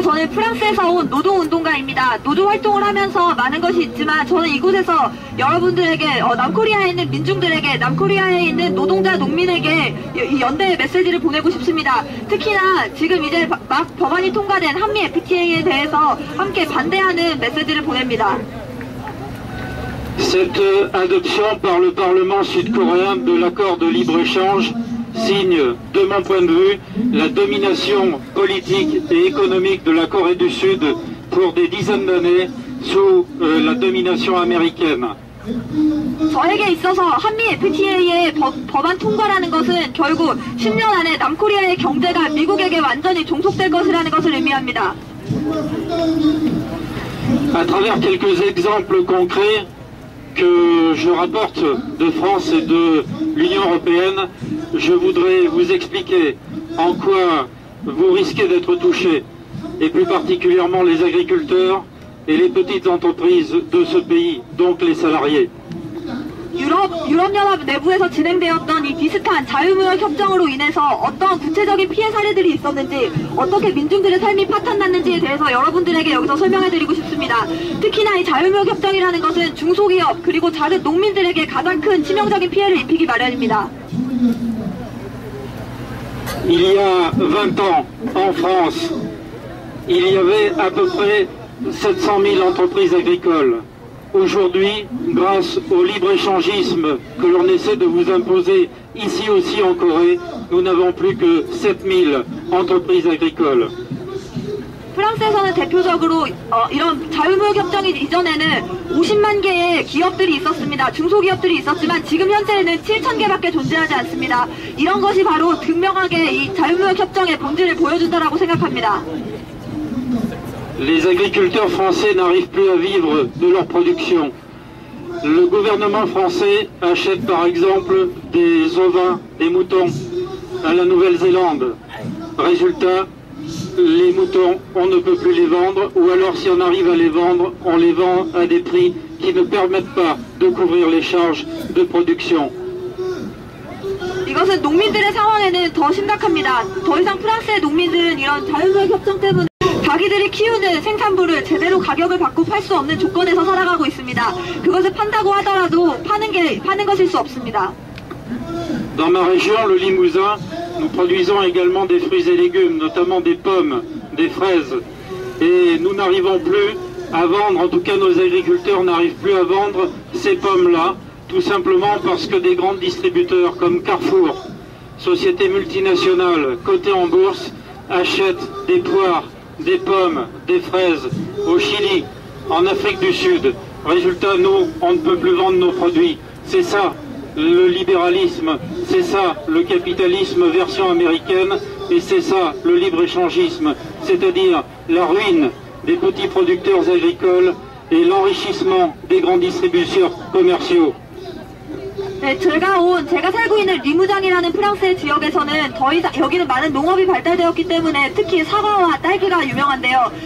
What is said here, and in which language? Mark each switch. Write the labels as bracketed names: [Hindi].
[Korean] 저는 프랑스에서 온 노동운동가입니다. 노조활동을 하면서 많은 것이 있지만 저는 이곳에서 여러분들에게 남코리아에 있는 민중들에게, 남코리아에 있는 노동자, 농민에게 이 연대의 메시지를 보내고 싶습니다. 특히나 지금 이제 막 법안이 통과된 한미 FTA에 대해서 함께 반대하는 메시지를 보냅니다. [French] Cette adoption par le Parlement sud-coréen de l'accord de libre-échange signe, de mon point de vue, la domination politique et économique de la Corée du Sud pour des dizaines d'années sous la domination américaine. [Korean] 저에게 있어서 한미 FTA의 법안 통과라는 것은 결국 10년 안에 남코리아의 경제가 미국에게 완전히 종속될 것이라는 것을 의미합니다. [French] À travers quelques exemples concrets que je rapporte de France et de l'Union européenne, je voudrais vous expliquer en quoi vous risquez d'être touchés, et plus particulièrement les agriculteurs et les petites entreprises de ce pays, donc les salariés. [Korean] 유럽연합 내부에서 진행되었던 이 비슷한 자유무역 협정으로 인해서 어떤 구체적인 피해 사례들이 있었는지, 어떻게 민중들의 삶이 파탄났는지에 대해서 여러분들에게 여기서 설명해드리고 싶습니다. 특히나 이 자유무역 협정이라는 것은 중소기업 그리고 작은 농민들에게 가장 큰 치명적인 피해를 입히기 마련입니다. [French] Il y a 20 ans, en France, il y avait à peu près 700 000 entreprises agricoles. Aujourd'hui, grâce au libre-échangisme que l'on essaie de vous imposer ici aussi en Corée, nous n'avons plus que 7000 entreprises agricoles. [Korean] 프랑스에서는 대표적으로 이런 자유무역 협정이 이전에는 50만 개의 기업들이 있었습니다. 중소기업들이 있었지만 지금 현재는 7,000개밖에 존재하지 않습니다. 이런 것이 바로 분명하게 이 자유무역 협정의 본질을 보여준다라고 생각합니다. [French] Les agriculteurs français n'arrivent plus à vivre de leur production. Le gouvernement français achète par exemple des ovins, des moutons à la Nouvelle-Zélande. Résultat, les moutons, on ne peut plus les vendre, ou alors si on arrive à les vendre, on les vend à des prix qui ne permettent pas de couvrir les charges de production. [Korean] 이것은 농민들의 상황에는 더 심각합니다. 더 이상 프랑스의 농민들은 이런 자연무역 협정 때문에 자기들이 키우는 생산물을 제대로 가격을 받고 팔 수 없는 조건에서 살아가고 있습니다. 그것을 판다고 하더라도 파는 것일 수 없습니다. [French] Dans ma région, le Limousin, nous produisons également des fruits et légumes, notamment des pommes, des fraises. Et nous n'arrivons plus à vendre, en tout cas nos agriculteurs n'arrivent plus à vendre ces pommes-là, tout simplement parce que des grands distributeurs comme Carrefour, sociétés multinationales cotées en bourse, achètent des poires, des pommes, des fraises au Chili, en Afrique du Sud. Résultat, nous, on ne peut plus vendre nos produits. C'est ça le libéralisme, c'est ça le capitalisme version américaine, et c'est ça le libre-échangisme, c'est-à-dire la ruine des petits producteurs agricoles et l'enrichissement des grands distributeurs commerciaux. [Korean] 네, 제가 살고 있는 리무장이라는 프랑스의 지역에서는 더 이상 여기는 많은 농업이 발달되었기 때문에 특히 사과와 딸기가 유명한데요.